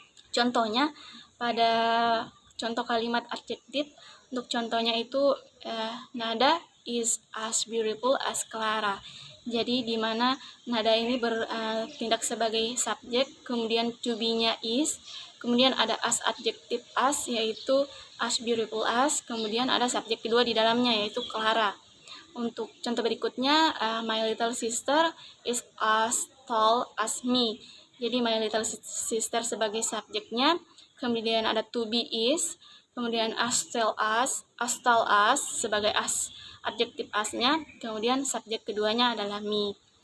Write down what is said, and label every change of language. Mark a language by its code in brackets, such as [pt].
[id] Contohnya pada contoh kalimat adjektif, untuk contohnya itu [en] Nada is as beautiful as Clara. [id] Jadi di mana nada ini bertindak sebagai subjek, kemudian to be-nya is, kemudian ada as adjective as yaitu as beautiful as, kemudian ada subjek kedua di dalamnya yaitu Clara. Untuk contoh berikutnya, [en] my little sister is as tall as me. [id] Jadi [en] my little sister [id] sebagai subjeknya, kemudian ada to be is, kemudian as tall as sebagai as adjektif asnya, kemudian subjek keduanya adalah me.